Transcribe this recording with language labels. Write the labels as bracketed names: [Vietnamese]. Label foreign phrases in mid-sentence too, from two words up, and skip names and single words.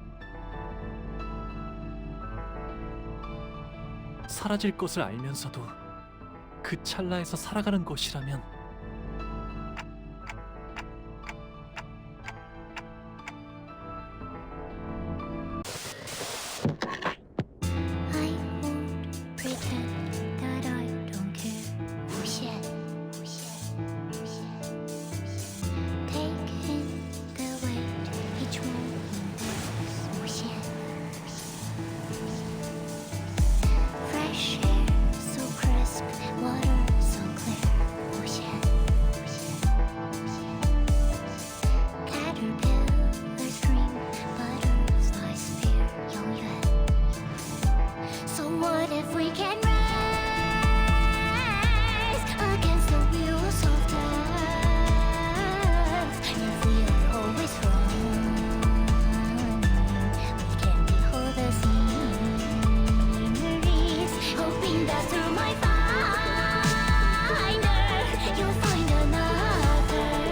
[Korean] 사라질 것을 알면서도 그 찰나에서 살아가는 것이라면 [English] I won't pretend that I don't care. [Chinese] 无限，无限，无限，无限。 [English] Taking the weight, each moment is [Chinese] 无限，无限。 [English] Fresh air, so crisp, water so clear. [Chinese] 无限，无限，无限。 [English] Caterpillar scream, butterflies fear. 永远。So what if we can rise against the wheels of death? If we are always wrong, we can behold the sceneries, hoping that through my finder you'll find another.